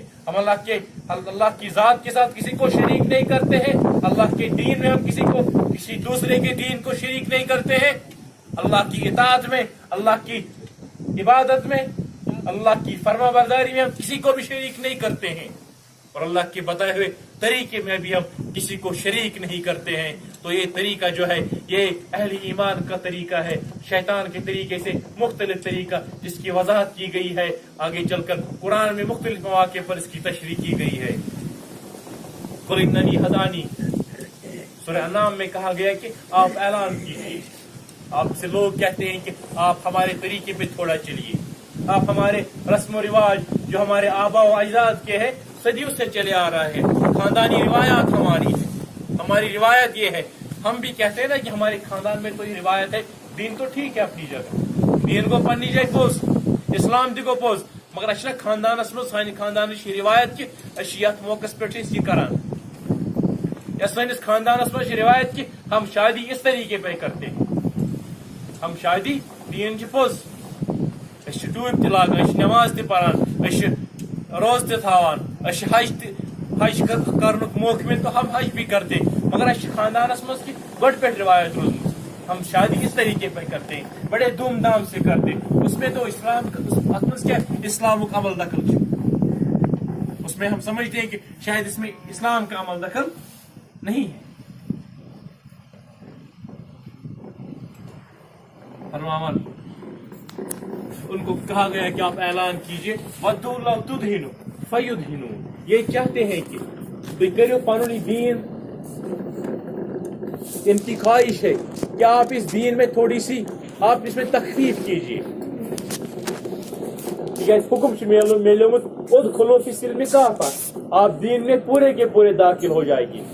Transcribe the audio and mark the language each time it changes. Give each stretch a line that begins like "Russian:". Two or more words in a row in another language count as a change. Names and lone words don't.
Urdu: ہم اللہ کی ذات کے ساتھ کسی کو شریک نہیں کرتے ہیں، اللہ کے دین میں ہم کسی دوسرے کے دین کو شریک نہیں کرتے ہیں، اللہ کی اطاعت میں، اللہ کی عبادت میں، اللہ کی فرما برداری میں ہم کسی کو بھی شریک نہیں کرتے ہیں، اور اللہ کے بتائے ہوئے طریقے میں بھی ہم کسی کو شریک نہیں کرتے ہیں. تو یہ طریقہ جو ہے یہ اہل ایمان کا طریقہ ہے، شیطان کے طریقے سے مختلف طریقہ، جس کی وضاحت کی گئی ہے آگے چل کر قرآن میں مختلف مواقع پر اس کی تشریح کی گئی ہے.
Arabic: قُلْ إِنَّنِي هَدَانِي،
Urdu: سورہ انعام میں کہا گیا کہ آپ اعلان کیجیے. آپ سے لوگ کہتے ہیں کہ آپ ہمارے طریقے پہ تھوڑا چلیے، آپ ہمارے رسم و رواج جو ہمارے آبا و اجداد کے ہیں صدیوں سے چلے آ رہا ہے، خاندانی روایات ہماری ہے، ہماری روایت یہ ہے. ہم بھی کہتے ہیں نا کہ ہمارے خاندان میں کوئی روایت ہے، دین تو ٹھیک ہے اپنی جگہ،
Kashmiri: دین کو پنی جائے پوز، اسلام تہ گو پوز، مگر اچھا خاندانس من سانہ خاندانچ روایت کہ یت موقع پہ یہ کران، یا سانس خاندانس من روایت کہ
Urdu: ہم شادی اس طریقے پہ کرتے ہیں،
Kashmiri: ہم شادی دین پوز، ٹوپ تہ لاگان، نماز تہ پران، روز تہ تھاوان، حج کرنک موقع مل تو
Urdu: ہم حج بھی کرتے،
Kashmiri: مگر اس خاندانس مز کی گۄڈٕ پٮ۪ٹھ روایت روزمٕژ،
Urdu: ہم شادی اس طریقے پر کرتے ہیں، بڑے دھوم دھام سے کرتے، اس میں تو
Kashmiri: اسلام ات مز کیا اسلامک عمل دخل،
Urdu: اس میں ہم سمجھتے ہیں کہ شاید اس میں اسلام کا عمل دخل نہیں ہے. فرماون ان کو کہا گیا کہ آپ اعلان کیجئے
Arabic: وَدُّوا لَوْ تُدْهِنُوا فَيُدْهِنُوا،
Urdu: یہ چاہتے ہیں کہ
Kashmiri: تُہۍ کٔرِو پنُن دین،
Urdu: ان کی خواہش ہے کہ آپ اس دین میں تھوڑی سی آپ اس میں تخفیف کیجئے.
Kashmiri: حکم ملیومت
Arabic: ادخلوا فی السلم کافہ،
Urdu: آپ دین میں پورے کے پورے داخل ہو جائے گی.